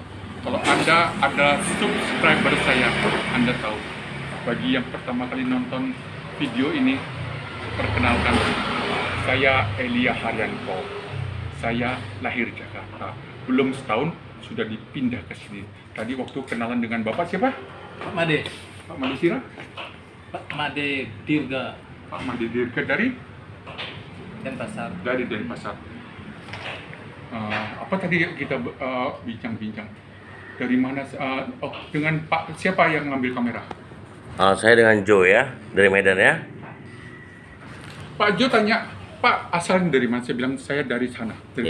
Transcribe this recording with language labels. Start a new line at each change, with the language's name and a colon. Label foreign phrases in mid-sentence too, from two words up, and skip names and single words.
Indonesian: Kalau Anda adalah subscriber saya, Anda tahu. Bagi yang pertama kali nonton video ini, perkenalkan, saya Elia Haryanto. Saya lahir Jakarta, belum setahun sudah dipindah ke sini. Tadi waktu kenalan dengan Bapak siapa? Pak Made, Pak Made Sira? Pak Made Dirga Pak Made Dirga dari Denpasar. Denpasar. Apa tadi kita bincang-bincang? Dari mana? Dengan Pak siapa yang ngambil kamera? Saya dengan Joe ya, dari Medan ya. Pak Jo tanya, Pak asalnya dari mana? Saya bilang saya dari sana, dari